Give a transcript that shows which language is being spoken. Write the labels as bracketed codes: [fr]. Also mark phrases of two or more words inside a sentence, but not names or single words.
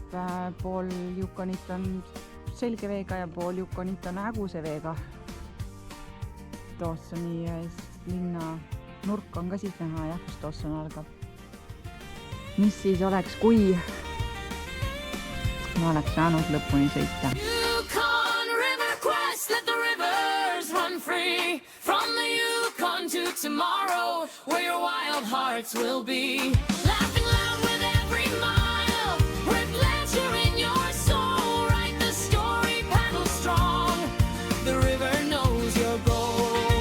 [et] Pool Yukonit on selge veega ja pool Yukonit on häguse veega. Dawsoni linna nurk on ka siit näha, jah, kus Dawson algab. Mis siis oleks, kui ma oleks saanud lõpuni sõita? [en] Yukon River Quest, let the rivers run free from the Yukon to tomorrow, where your wild hearts will be. Laughing loud with every mile, with pleasure in your soul. Write the story, paddle strong, the river knows your goal.